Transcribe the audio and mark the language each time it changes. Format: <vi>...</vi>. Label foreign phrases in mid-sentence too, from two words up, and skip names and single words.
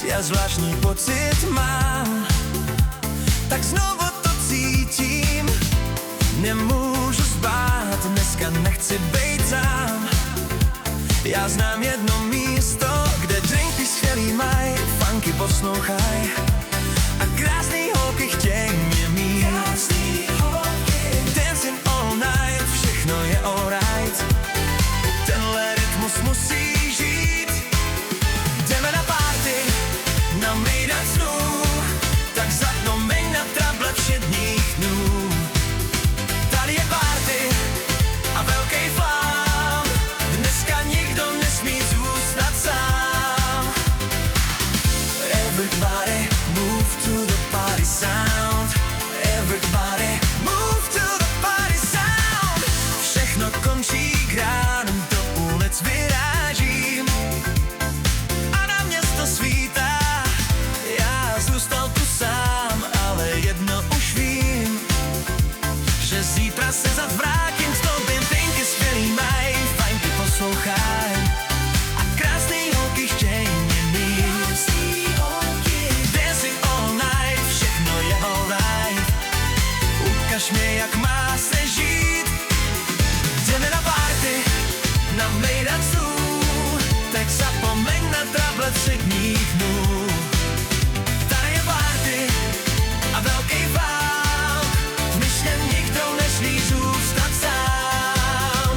<cs>zvláštní pocit mám, tak znovu to cítím. Nemůžu spát, dneska nechci bejt sám. Já znám jedno místo, kde drinky skvělý maj, funky poslouchaj a krásný holky chtěj mě mít.</cs> <en>Dancing all night,</en> <cs>všechno je alright. Tenhle rytmus musí žít. Jdeme na party, na mejdan snů, tak zapomeň na trable všedních dnů. Tady je party a velký flám, dneska nikdo nesmí zůstat sám.</cs> <en>Everybody move to the party sound. Everybody move to the party sound.</en> <cs>Všechno končí, k ránům do ulic vyrážím a na město svítá. Já zůstal tu sám, ale jedno už vím, že zítra se zas vrátím k tobě. Drinky skvělý maj, fajnky poslouchaj a krásný holky chtěj mě mít.</cs> <en>Dancing all night,</en> <cs>všechno je alright. Ukaž mě, jak má se žít. Jdeme na party, na mejdan snů, tak zapomeň na trable všedních dnů. Tady je party a velký vál, v myšle nikdo nesmí zůstat sám.</cs>